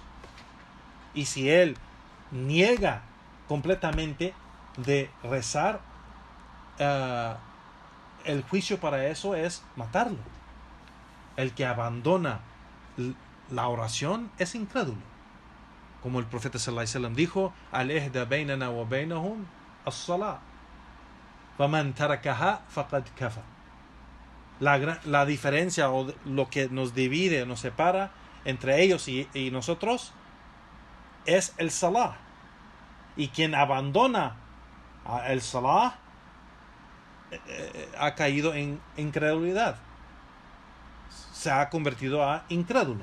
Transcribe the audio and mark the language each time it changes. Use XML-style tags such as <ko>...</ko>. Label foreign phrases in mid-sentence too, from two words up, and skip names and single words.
<es>Y si él niega completamente de rezar, el juicio para eso es matarlo. El que abandona la oración es incrédulo. Como el profeta</es> <ar>صلى الله عليه وسلم</ar> <es>dijo:</es> <ar>العهد بيننا وبينهم الصلاة، فمن تركها فقد كفر.</ar> <es>La diferencia o lo que nos divide, nos separa entre ellos y nosotros es el salah. Y quien abandona el salah ha caído en incredulidad, se ha convertido a incrédulo.</es>